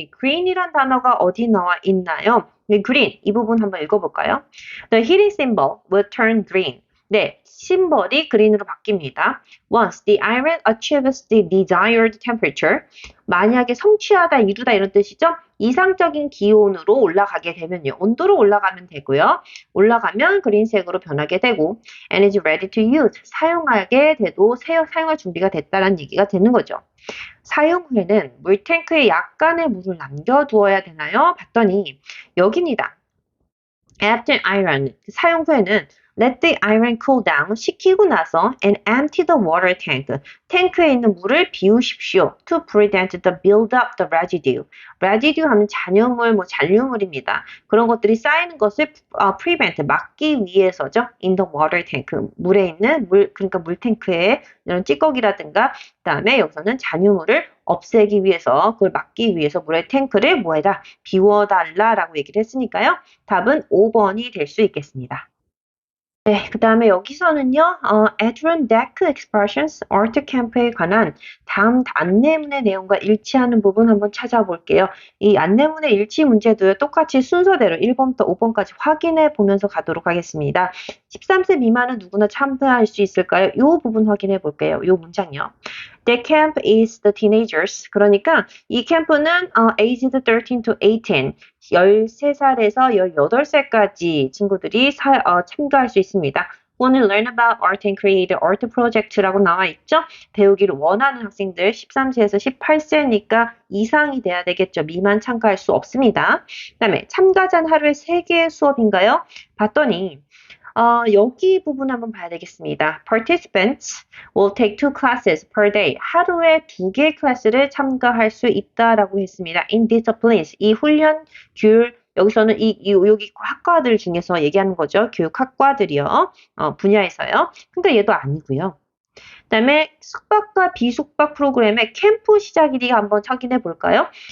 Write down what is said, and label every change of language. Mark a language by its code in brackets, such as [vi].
[ko] green이란 단어가 어디 나와 있나요? green 이 부분 한번 읽어볼까요? [en] The heating symbol will turn green. [ko] 네, 심벌이 그린으로 바뀝니다. [en] Once the iron achieves the desired temperature. [ko] 만약에 성취하다, 이루다 이런 뜻이죠? 이상적인 기온으로 올라가게 되면요. 온도로 올라가면 되고요. 올라가면 그린색으로 변하게 되고 [en] and is ready to use. [ko] 사용하게 돼도 사용할 준비가 됐다는 얘기가 되는 거죠. 사용 후에는 물탱크에 약간의 물을 남겨두어야 되나요? 봤더니 여기입니다. [en] After iron, [ko] 사용 후에는 [en] let the iron cool down, [ko] 식히고 나서 [en] and empty the water tank, [ko] 탱크에 있는 물을 비우십시오. [en] To prevent the build-up the residue. [ko] residue 하면 잔여물, 잔류물입니다. 그런 것들이 쌓이는 것을 prevent, 막기 위해서죠. [en] In the water tank, [ko] 물에 있는 그러니까 물탱크에 이런 찌꺼기라든가 그다음에 여기서는 잔유물을 없애기 위해서 그걸 막기 위해서 물의 탱크를 뭐해라 비워달라라고 얘기를 했으니까요. 답은 5번이 될 수 있겠습니다. 네, 그 다음에 여기서는요, Adirondack Expressions Art Camp에 관한 다음 안내문의 내용과 일치하는 부분 한번 찾아볼게요. 이 안내문의 일치 문제도요, 똑같이 순서대로 1번부터 5번까지 확인해 보면서 가도록 하겠습니다. 13세 미만은 누구나 참여할 수 있을까요? 이 부분 확인해 볼게요. 이 문장요. [en] The camp is the teenagers. [ko] 그러니까 이 캠프는 [en] aged 13 to 18, [ko] 13살에서 18살까지 친구들이 참가할 수 있습니다. 오늘 [en] learn about art and create art project [ko] 라고 나와 있죠? 배우기를 원하는 학생들 13세에서 18세니까 이상이 돼야 되겠죠. 미만 참가할 수 없습니다. 그 다음에 참가자는 하루에 3개의 수업인가요? 봤더니 여기 부분 한번 봐야 되겠습니다. [en] Participants will take 2 classes per day. [ko] 하루에 2개의 클래스를 참가할 수 있다라고 했습니다. [en] In disciplines. [ko] 이 훈련, 규율, 여기서는 여기 학과들 중에서 얘기하는 거죠. 교육학과들이요. 분야에서요. 근데 얘도 아니고요. 그 다음에 숙박과 비숙박 프로그램의 캠프 시작일이 한번 확인해 볼까요?